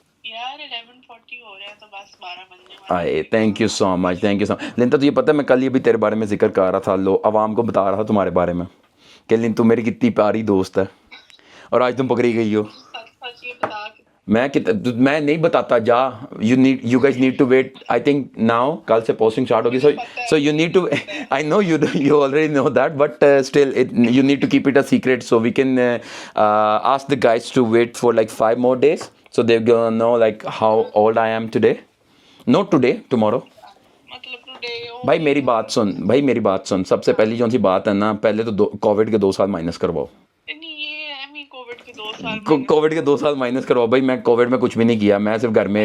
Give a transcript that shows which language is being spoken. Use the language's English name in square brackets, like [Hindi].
[Hindi] यार 11:40 हो रहे हैं तो बस 12 बजने वाले आए [English] Thank you so much, thank you so much. [Hindi] लिंता तुझे पता है मैं कल ये भी तेरे बारे में जिक्र कर रहा था, लो आवाम को बता रहा था तुम्हारे बारे में कि लिंतु मेरी कितनी प्यारी दोस्त है और आज तुम पकड़ी गई हो। सच सच ये बता कि मैं नहीं बताता, जा [English] You guys need to wait. I think now [Hindi] कल से पोस्टिंग स्टार्ट होगी, [English] So you need to, I know you already know that, but still you need to keep it a secret so we can ask the guys to wait for like 5 more days so they're gonna know like how old I am today, not today, tomorrow. [Hindi] मतलब today भाई मेरी बात सुन, सबसे पहली जो सी बात है ना, पहले तो कोविड के 2 साल माइनस करवाओ। नहीं, ये है मी कोविड के 2 साल कोविड के 2 साल माइनस करवाओ भाई। मैं कोविड में कुछ भी नहीं किया, मैं सिर्फ घर में